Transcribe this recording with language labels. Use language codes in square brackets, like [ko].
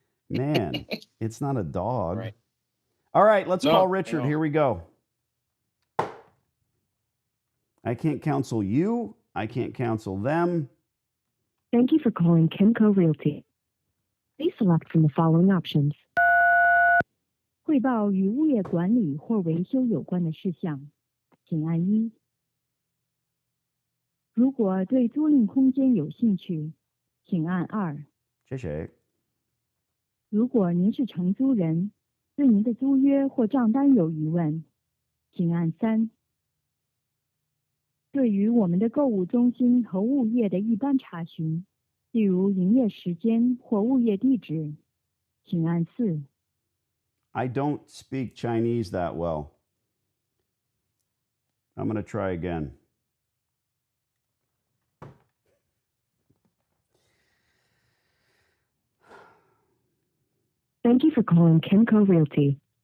[en] Man, it's not a dog. Right. All right, let's call Richard. Here we go. I can't counsel you. I can't counsel them. Thank you for calling Kimco Realty. Please select from the following options. [zh] 汇报与物业管理或维修有关的事项，请按1。如果对租赁空间有兴趣，请按2。谢谢。如果您是承租人，对您的租约或账单有疑问，请按3。对于我们的购物中心和物业的一般查询，例如营业时间或物业地址，请按4。 [en] I don't speak Chinese that well. I'm going to try again. Thank you for calling Kimco Realty.